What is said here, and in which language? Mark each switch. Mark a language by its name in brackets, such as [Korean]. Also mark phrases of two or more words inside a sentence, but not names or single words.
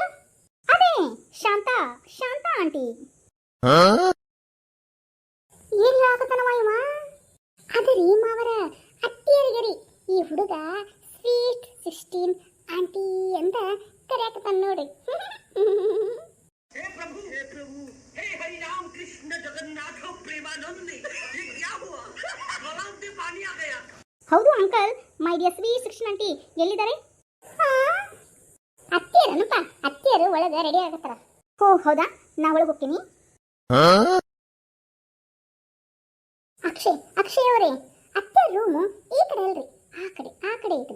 [Kannada] ಅದೇ ಶಾಂತಾ ಆಂಟಿ. ಏನ್ ಹೇಳಕತ್ತಾನವ ಇವ? ಅದರಿ ಮಾವರ ಅತ್ತಿಯರಿಗೆ ರೀ, ಈ ಹುಡುಗ ಸ್ವೀಟ್ 16 ಆಂಟಿ ಅಂತ ಕರೆಯಕತ್ತಾನ ನೋಡಿ. [Hindi] हे हरि राम कृष्ण जगन्नाथ प्रेमानंद, ये क्या हुआ? गलाव में पानी आ गया. [Kannada] ಹೌದು ಅಂಕಲ್, [English] my dear [Kannada] ಸ್ವೀಟ್ 16 ಆಂಟಿ ಎಲ್ಲಿದ್ದಾರೆ? ಅತ್ತಿಯರನಪ್ಪ, ಅತ್ತಿಯರು ಒಳಗೆ ರೆಡಿ ಆಗತ್ತಾರ. ಓ ಹೌದಾ, ನಾ ಒಳಗೆ ಹೋಗ್ತೀನಿ. ಅಕ್ಷಯ್ ಅವರೇ, ಅತ್ತೆ ರೂಮು ಈ ಕಡೆ ಅಲ್ರಿ, ಆ ಕಡೆ ಐತ್ರಿ.